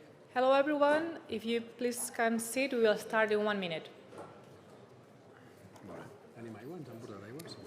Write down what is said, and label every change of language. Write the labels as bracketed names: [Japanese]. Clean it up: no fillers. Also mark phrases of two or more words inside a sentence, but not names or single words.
[English] Hello everyone, if you please can sit, we will start in 1 minute. [Catalan] Vale. Tenim aigua? Ens han portat aigua? Sí.